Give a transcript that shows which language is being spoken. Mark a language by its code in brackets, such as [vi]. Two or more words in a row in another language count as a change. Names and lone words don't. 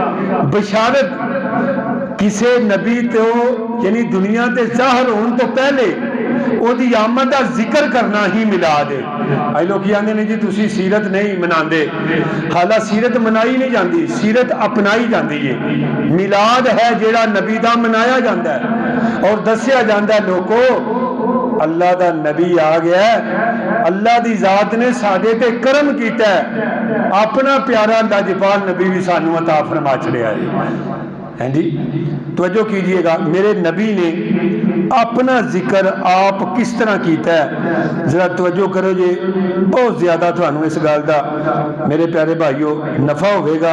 [pa] بشارت کسے نبی تو یعنی دنیا تے ظاہر ہون تو پہلے او دی آمد دا ذکر کرنا ہی میلاد ہے۔ آئی لوگ یہ آندے نے جی تسی سیرت نہیں مناندے، حالہ سیرت منائی نہیں جاندی، سیرت اپنائی جاندی ہے۔ میلاد ہے جیڑا نبی دا منایا جاندہ ہے اور دسیا جاندہ ہے لوگو اللہ دا نبی آ گیا ہے، اللہ دی ذات نے سادے تے کرم کیتا ہے، اپنا پیارا لاجپال نبی بھی سانو عطا فرما چھڑیا ہے۔ [ur] جی توجہ کیجئے گا، [pa] میرے نبی نے اپنا ذکر آپ کس طرح کیتا ہے، ذرا توجہ کرو جی، بہت زیادہ تھانوں اس گل دا میرے پیارے بھائیو نفع ہوئے گا۔